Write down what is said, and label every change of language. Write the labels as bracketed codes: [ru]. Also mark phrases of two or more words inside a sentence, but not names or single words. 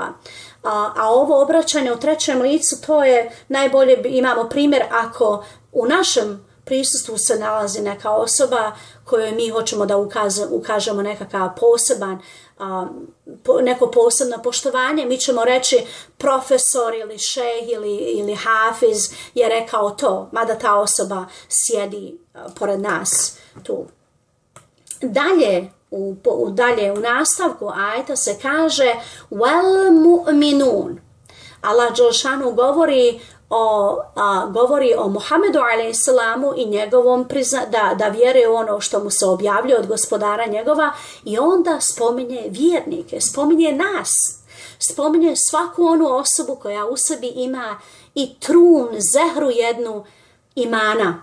[bs] A ovo obraćanje u trećem licu, to je najbolje, imamo primjer ako u našem prisustvu se nalazi neka osoba kojoj mi hoćemo da ukažemo nekakav poseban neko posebno poštovanje, mi ćemo reći profesor ili šejh ili hafiz je rekao to, mada ta osoba sjedi pored nas tu. Dalje u nastavku ajeta se kaže [ar] والمؤمنون. [bs] Allah dželešanu govori o Muhammedu alejhisselamu i njegovom da vjeruje ono što mu se objavljuje od gospodara njegova, i onda spominje vjernike, spominje nas, spominje svaku onu osobu koja u sebi ima i trun, zehru jednu imana.